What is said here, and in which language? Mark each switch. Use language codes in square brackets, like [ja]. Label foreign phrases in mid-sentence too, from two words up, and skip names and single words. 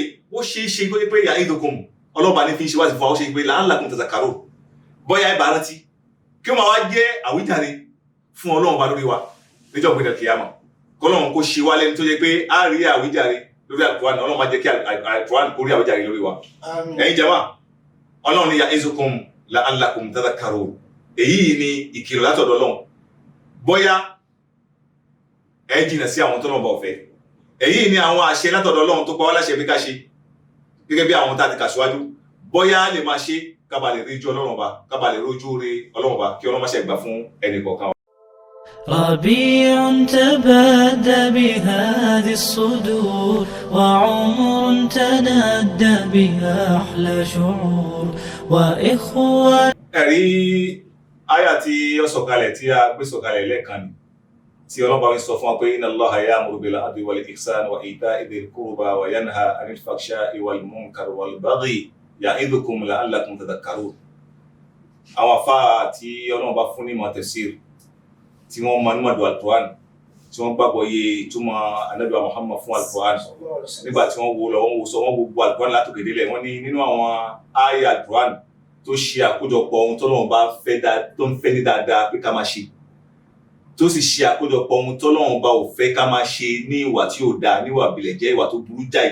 [yo] Ó ṣe é ṣe pé ya'idukum ọlọ́ba ní fi ń ṣe wáṣí fún wa, ó ṣe pé [ar] لعلكم تذكرون, [yo] bóyá ẹ bá rántí kí ó máa wá jẹ́ àwíjàre fún Ọlọ́run bá lórí wa níjọ́ gbẹ̀dẹ̀ kìyàmọ̀. Kọ́lọ́run kó ṣe wá lẹ́ni tó jẹ́ pé a rí àwíjàre lórí Al-Qur'an. Ọlọ́run máa jẹ́ kí Al-Qur'an kó rí àwíjàre lórí wa. Ẹ̀yin jàmáà, Ọlọ́run ní [ar] يعظكم لعلكم تذكرون. [yo] Èyí ni ìkìlọ̀ látọ̀dọ̀ Ọlọ́run, bóyá ẹ jìnà sí àwọn tọ́lọ́run bá ọ̀fẹ́. Èyí ni àwọn àṣẹ látọ̀dọ̀ Ọlọ́run tó pa wá láṣẹ bí ká ṣe gẹ́gẹ́ bí àwọn tá a ti kà síwájú, bóyá lè máa ṣe kábà lè rí ojú Ọlọ́run ọba, kábà lè rójú rí Ọlọ́run ọba, kí Ọlọ́run má ṣe gbà fún ẹnì kọ̀ọ̀kan. [ar] ربيع تبادى بهذه الصدور وعمر تنادى بها أحلى شعور وإخوة. [yo] Ẹ̀rí àyà tí ó sọ̀kalẹ̀ tí a gbé sọ̀kalẹ̀ lẹ́ẹ̀kan ni tí Ọlọ́run bá ń sọ fún wa pé [ar] إن الله يأمر بالعدل والإحسان وإيتاء ذي القربى وينهى عن الفحشاء والمنكر والبغي يعظكم لعلكم تذكرون. [yo] Àwọn àfáà tí Ọlọ́run bá fún ní ìmọ̀ tafsir tí wọ́n mọ̀ nímọ̀ Al-Qur'an, tí wọ́n gbàgbọ́ yé ìtumọ̀ Ànábì Muhammad fún Al-Qur'an, nígbà tí wọ́n wo lọ wọ́n wo sọ wọ́n gbogbo Al-Qur'an látòkè délẹ̀, wọ́n ní nínú àwọn àyà Al-Qur'an tó ṣe àkójọpọ̀ ohun tọ́lọ́run bá tó ń fẹ́ ní dáadáa pé ká máa ṣe, tó sì ṣe àkójọpọ̀ ohun tọ́lọ́run bá ò fẹ́ ká máa ṣe ní ìwà tí ò dáa, níwà bìlẹ̀jẹ́, ìwà tó burú jáì.